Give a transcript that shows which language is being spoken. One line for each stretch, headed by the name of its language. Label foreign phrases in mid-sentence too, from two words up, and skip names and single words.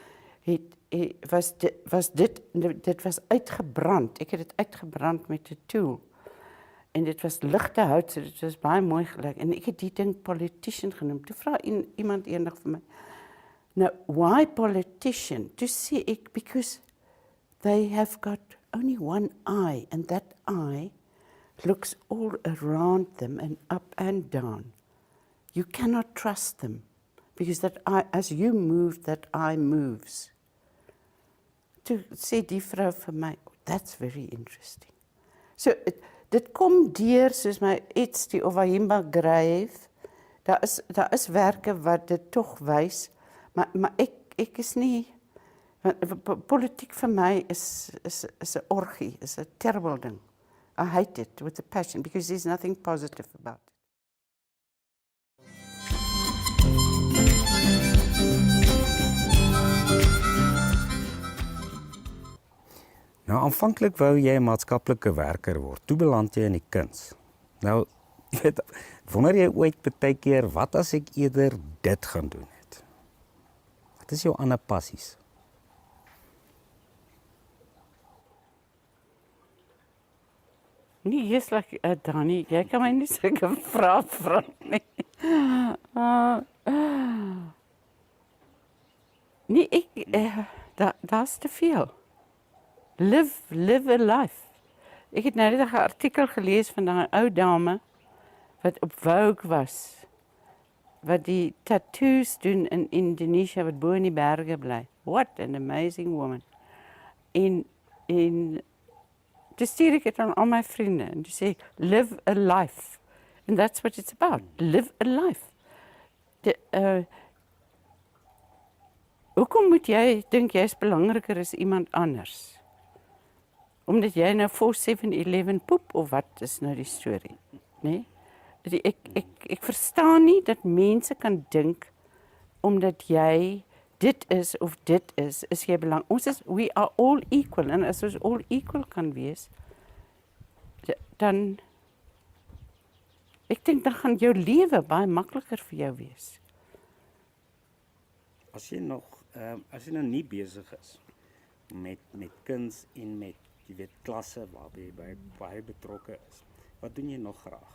Afrikaans: Dit was uitgebrand. Ek het dit uitgebrand met 'n tool. En dit was ligte hout, so dit was baie mooi gelyk. En ek het die ding politician genoem. Toe vra iemand eendag vir my,
English: "Now, why politician?"
Afrikaans: Toe sê ek,
English: "Because they have got only one eye, and that eye looks all around them and up and down. You cannot trust them, because that eye, as you move, that eye moves."
Afrikaans: Toe sê die vrou vir my,
English: "That's very interesting."
Afrikaans: So, dit kom deur soos my iets, die Ovahimba Grave. Daar is werke wat dit tog wys, maar ek is nie, want politiek vir my is 'n orgie, is 'n terrible ding.
English: I hate it with a passion, because there's nothing positive about it.
Afrikaans: Nou, aanvanklik wou jy 'n maatskaplike werker word. Toe beland jy in die kuns. Nou, jy weet, wonder jy ooit baie keer, wat as ek eerder dit gaan doen het? Wat is jou ander passies? Nee, jy's like Dani, jy kan my nie sulke vrae vra nie. Nee, daar's te veel.
English: Live a life.
Afrikaans: Ek het nou net 'n artikel gelees van 'n ou dame wat op Vogue was, wat die tattoos doen in Indonesië, wat bo in die berge bly.
English: What an amazing woman.
Afrikaans: En toe stuur ek dit aan al my vriende en toe sê ek,
English: live a life. And that's what it's about, live a life.
Afrikaans: Hoekom moet jy dink jy's belangriker as iemand anders? Omdat jy nou voor 7-Eleven poep, of wat is nou die storie? Nee? Ek verstaan nie dat mense kan dink, omdat jy dit is of dit is jy belang.
English: We are all equal,
Afrikaans: en as ons
English: all equal
Afrikaans: kan wees, dan, ek dink dan gaan jou lewe baie makliker vir jou wees. As jy nou nie besig is met kuns en met jy weet klasse waarby jy baie betrokke is, wat doen jy nog graag?